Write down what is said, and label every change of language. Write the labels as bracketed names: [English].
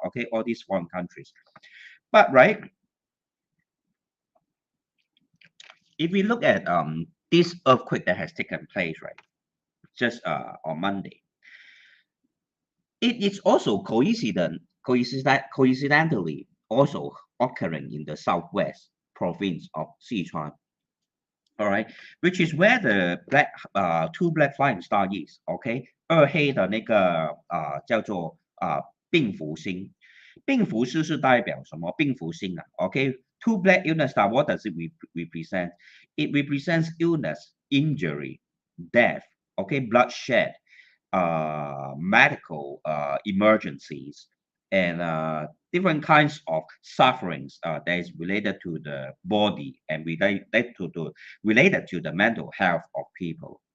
[English] Okay, all these foreign countries. But, right, if we look at this earthquake that has taken place, right, just on Monday, it is also coincidentally also occurring in the southwest province of Sichuan. All right, which is where the two black flying star is. [Chinese] OK， 二黑的那个叫做病符星，病符是代表什么？病符星啊。 [English] OK，two black illness star, what does it represent? It represents illness, injury, death. OK, bloodshed, medical emergencies, and different kinds of sufferings that is related to the body and related to the mental health of people.